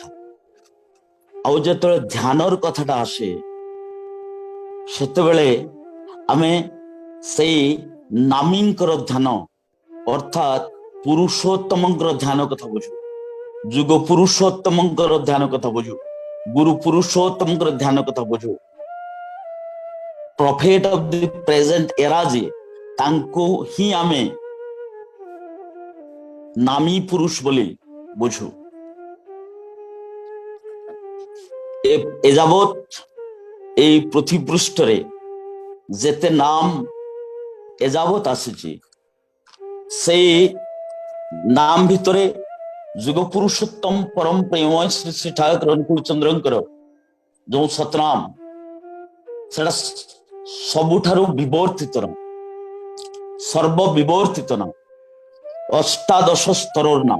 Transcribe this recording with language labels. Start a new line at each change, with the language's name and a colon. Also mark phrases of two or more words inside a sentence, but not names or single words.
Odia: ଆଉ ଯେତେବେଳେ ଧ୍ୟାନର କଥାଟା ଆସେ ସେତେବେଳେ ଆମେ ସେଇ ନାମୀଙ୍କର ଧ୍ୟାନ ଅର୍ଥାତ୍ ପୁରୁଷୋତ୍ତମଙ୍କର ଧ୍ୟାନ କଥା ବୁଝୁ, ଯୁଗ ପୁରୁଷୋତ୍ତମଙ୍କର ଧ୍ୟାନ କଥା ବୁଝୁ, ଗୁରୁ ପୁରୁଷୋତ୍ତମଙ୍କର ଧ୍ୟାନ କଥା ବୁଝୁ।
English: prophet of the present era
Odia: ଯିଏ ତାଙ୍କୁ ହିଁ ଆମେ ନାମୀ ପୁରୁଷ ବୋଲି ବୁଝୁ। ଏଯାବତ୍ ଏଇ ପୃଥିବୀ ପୃଷ୍ଠରେ ଯେତେ ନାମ ଏଯାବତ୍ ଆସିଛି ସେଇ ନାମ ଭିତରେ ଯୁଗ ପୁରୁଷୋତ୍ତମ ପରମ ପ୍ରେମ ଶ୍ରୀ ଶ୍ରୀ ଠାକୁର ଅନୁକୂଳଚନ୍ଦ୍ରଙ୍କର ଯୋଉ ସତନାମ ସେଟା ସବୁଠାରୁ ବିବର୍ତ୍ତିତ ନାମ, ସର୍ବବିବର୍ତ୍ତିତ ନାମ, ଅଷ୍ଟାଦଶ ସ୍ତରର ନାମ।